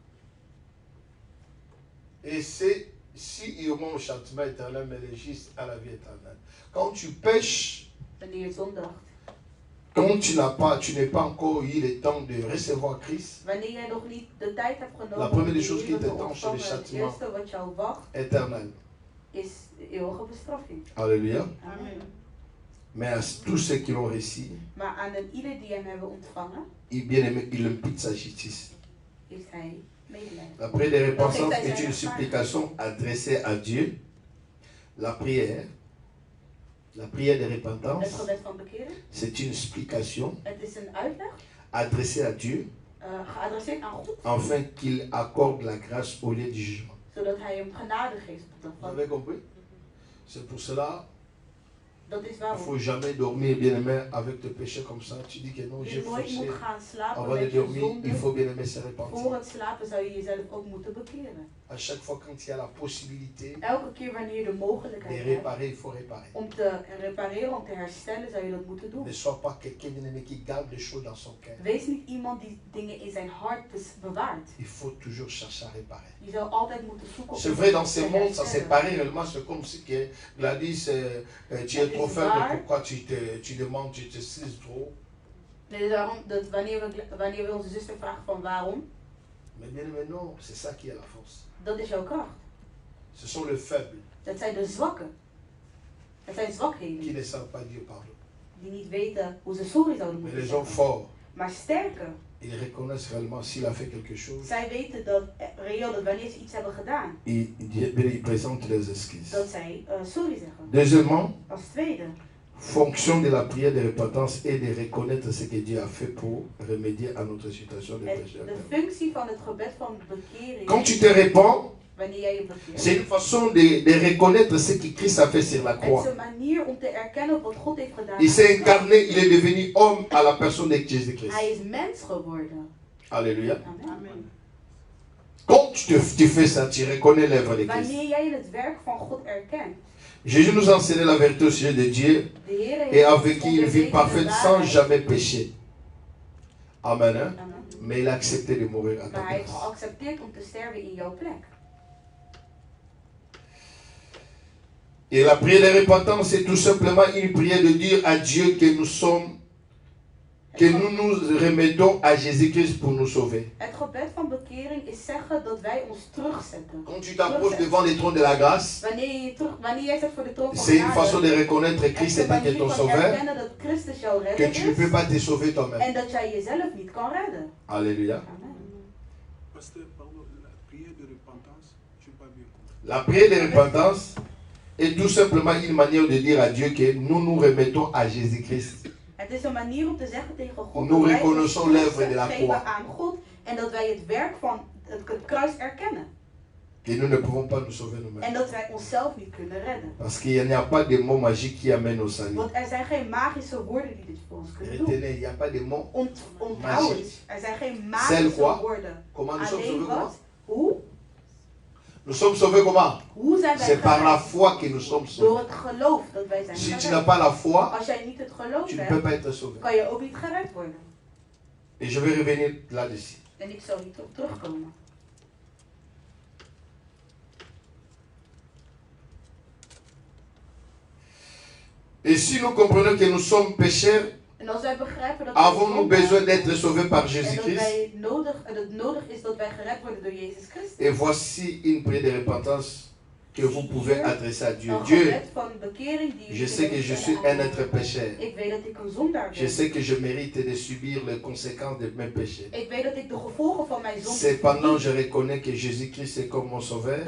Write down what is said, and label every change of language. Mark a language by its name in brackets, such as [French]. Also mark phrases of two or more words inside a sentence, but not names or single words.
[French] Et c'est si il y aura un châtiment éternel, mais le juste à la vie éternelle. Quand tu pêches, [Dutch] Wanneer je zondigt, [French] quand tu n'es pas encore eu le temps de recevoir Christ, [Dutch] wanneer jij nog niet de tijd hebt [French] La [Dutch] genomen [French] première [Dutch] om de [French] chose [Dutch] Heer [French] qui [Dutch] te [French] t'attend, c'est le [Dutch] ontvangen, het [French] châtiment. [Dutch] eerste wat jou wacht, [French] éternel. [Dutch] is de eeuwige bestraffing. [French] Alléluia. Amen. Mais à tous ceux qui l'ont reçu, [Dutch] Maar aan ieder die hem hebben ontvangen, [French] il impute sa justice. [Dutch] heeft hij medelijden. [French] La prière de repentance est une supplication adressée à Dieu. La prière de repentance, [Dutch] Het gebed van bekering, [French] c'est une supplication [Dutch] het is een uitleg [French] adressée à Dieu [Dutch] geadresseerd aan God, [French] afin qu'il accorde la grâce au lieu du jugement. [Dutch] zodat hij hem genade geeft op de [French] Vous [Dutch] dag. [French] avez compris? C'est pour cela [Dutch] Dat is [French] qu'il ne [Dutch] waarom [French] faut jamais dormir, bien aimé, avec tes péchés comme ça. Tu dis que non, j'ai [Dutch] je nooit [French] fauché. [Dutch] moet gaan slapen [French] Avant de [Dutch] met je [French] dormir, il [Dutch] zonde. [French] faut bien aimé se repentir. [Dutch] Voor het slapen zou je jezelf ook moeten bekeren. [French] À chaque fois quand il y a la possibilité [Dutch] Elke keer wanneer je de [French] de [Dutch] mogelijkheid hebt [French] réparer, il faut réparer. [Dutch] om te repareren, om te herstellen, zou je dat moeten doen. [French] Ne sois pas quelqu'un bien aimé qui garde des choses dans son cœur. [Dutch] Wees niet iemand die dingen in zijn hart bewaart. [French] Il faut toujours chercher à réparer. [Dutch] Je zou altijd moeten zoeken [French] C'est [Dutch] om [French] vrai, dans [Dutch] te [French] ce monde, ça [Dutch] herstellen. [French] séparer réellement, c'est comme si que Gladys, tu es trop faible, [Dutch] waar. [French] pourquoi tu demandes, tu te cises trop. [Dutch] Nee, daarom dat wanneer we onze zuster vragen van waarom, [French] Mais bien aimé, non, c'est ça qui est la force. [Dutch] dat is jouw kracht. [French] Ce sont les faibles [Dutch] Dat zijn de zwakken. Het zijn [French] qui [Dutch] zwakheden [French] ne savent pas dire pardon. [Dutch] die niet weten hoe ze sorry zouden [French] Mais [Dutch] moeten [French] les hommes [Dutch] zeggen. [French] forts, [Dutch] Maar sterker, [French] ils reconnaissent réellement s'il a fait quelque chose, [Dutch] zij weten dat reëel dat wanneer ze iets hebben gedaan, [French] ils présentent les excuses. [Dutch] dat zij sorry zeggen. [French] Deuxièmement, [Dutch] Als tweede, [French] fonction de la prière de repentance est de reconnaître ce que Dieu a fait pour remédier à notre situation de péché. [Dutch] de functie van het gebed van bekering, [French] Quand tu te répands, [Dutch] wanneer jij je bekeert, [French] c'est une façon de reconnaître ce que Christ a fait sur la [Dutch] het is [French] croix. [Dutch] een manier om te erkennen wat God heeft gedaan. [French] Il s'est incarné, il est devenu homme à la personne de Jésus-Christ. [Dutch] Hij is mens geworden. [French] Alléluia. Amen. Amen. Quand tu fais ça, tu reconnais l'œuvre de Christ. [Dutch] Wanneer jij het werk van God erkent, [French] Jésus nous a enseigné la vérité au sujet de Dieu [Dutch] de Heer heeft [French] et a vécu [Dutch] ons [French] une vie [Dutch] onderwezen [French] parfaite [Dutch] de [French] sans [Dutch] waarheid. [French] jamais pécher. Amen. Hein? Amen. Mais il a accepté de mourir à ta [Dutch] Maar hij heeft [French] place. [Dutch] geaccepteerd om te sterven in jouw plek. [French] Et la prière de repentance, c'est tout simplement une prière de dire à Dieu que nous sommes, que nous nous remettons à Jésus-Christ pour nous sauver. [Dutch] Het gebed van bekering is zeggen dat wij ons terugzetten. [French] Quand tu t'approches devant les trônes de la grâce, [Dutch] Wanneer jij zit voor de troon van [French] c'est une façon [Dutch] genade, [French] de reconnaître [Dutch] het [French] Christ [Dutch] is een [French] étant [Dutch] manier [French] ton [Dutch] van [French] sauveur, [Dutch] erkennen dat Christus jouw [French] que [Dutch] redder [French] tu ne peux [Dutch] is [French] pas te sauver toi-même. [Dutch] en dat jij jezelf niet kan redden. [French] Alléluia. Amen. Pasteur, pardon, la prière de repentance, je n'ai pas bien compris. La prière de repentance est tout simplement une manière de dire à Dieu que nous nous remettons à Jésus-Christ. [Dutch] Het is een manier om te zeggen tegen God [French] Nous [Dutch] dat wij ons [French] reconnaissons l'œuvre de la [Dutch] geven [French] croix. [Dutch] aan God en dat wij het werk van het kruis erkennen. [French] que nous ne pouvons pas nous sauver nous-mêmes. [Dutch] En dat wij onszelf niet kunnen redden. [French] Parce qu'il n'y a pas de mots magiques qui amènent au salut. [Dutch] Want er zijn geen magische woorden die dit voor ons kunnen doen. [French] Retenez, il n'y a pas de mots. [Dutch] Onthoud het. Er zijn geen [French] Celle [Dutch] magische [French] quoi? [Dutch] woorden. [French] Comment nous sommes sauvés? [Dutch] Alleen wat? Hoe? [French] Nous sommes sauvés comment? [Dutch] Hoe zijn wij [French] C'est par la [Dutch] gered? [French] foi que nous sommes [Dutch] Door [French] sauvés. [Dutch] het geloof dat wij zijn [French] Si tu n'as [Dutch] gered. [French] pas la foi, [Dutch] Als jij niet het geloof [French] tu ne peux [Dutch] hebt, [French] pas être sauvé. [Dutch] kan je ook niet gered worden. [French] Et je vais revenir là-dessus. [Dutch] En ik zal hierop terugkomen. [French] Et si nous comprenons que nous sommes pécheurs, [Dutch] En als wij begrijpen dat [French] avons-nous [Dutch] wij [French] besoin d'être sauvés par [Dutch] en dat [French] Jésus-Christ? [Dutch] het nodig is dat wij gered worden door Jezus Christus. [French] Et voici une prière de repentance que vous pouvez adresser à Dieu. [Dutch] Een [French] Dieu, [Dutch] gebed van bekering die [French] je sais que je suis un être pécheur. [Dutch] Ik weet dat ik een zondaar ben. [French] Je sais que je mérite de subir les conséquences de mes péchés. [Dutch] Ik weet dat ik de gevolgen van mijn zonde [French] Cependant, [Dutch] verdien. [French] je reconnais que Jésus-Christ est comme mon sauveur.